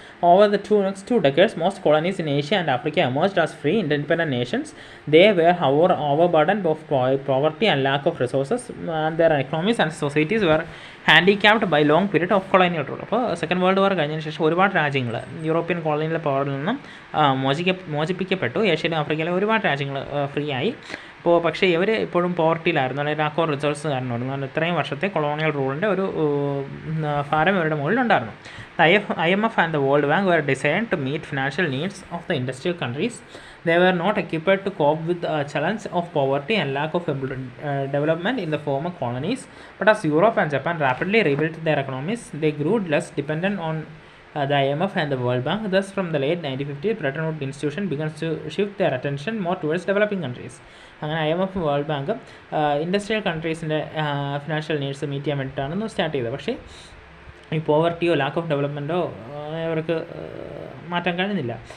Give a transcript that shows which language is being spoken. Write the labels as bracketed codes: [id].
[en] Over the next two decades, most colonies in Asia and Africa emerged as free, independent nations. They were, however, overburdened with poverty and lack of resources, and their economies and societies were handicapped by long period of colonial rule. [ml] അപ്പോൾ second world war കഴിഞ്ഞതിന് ശേഷം ഒരുപാട് രാജ്യങ്ങൾ European കോളനിയിലെ പവറിൽ നിന്നും മോചിപ്പിക്കപ്പെട്ടു. ഏഷ്യയിലും ആഫ്രിക്കയിലെ ഒരുപാട് രാജ്യങ്ങൾ ഫ്രീ ആയി. അപ്പോൾ പക്ഷേ ഇവർ ഇപ്പോഴും പോവർട്ടിയിലായിരുന്നു, അല്ലെങ്കിൽ ലാക്ക് ഓഫ് റിസോഴ്സ് കാരണമായിരുന്നു. ഇത്രയും വർഷത്തെ കൊളോണിയൽ റൂളിൻ്റെ ഒരു ഭാരം ഇവരുടെ മുകളിലുണ്ടായിരുന്നു. [en] The IMF and the World Bank were designed to meet financial needs of the industrial countries. They were not equipped to cope with the challenge of poverty and lack of development in the former colonies. But as Europe and Japan rapidly rebuilt their economies, they grew less dependent on the IMF and the World Bank. Thus, from the late 1950s, Bretton Woods institution began to shift their attention more towards developing countries. [ml] അങ്ങനെ IMF world bank industrial കൺട്രീസിൻ്റെ financial needs meet ചെയ്യാൻ വേണ്ടിയിട്ടാണ് start ചെയ്തത്. പക്ഷേ ഈ പോവർട്ടിയോ lack of ഡെവലപ്മെൻറ്റോ അവർക്ക് മാറ്റാൻ കഴിയുന്നില്ല.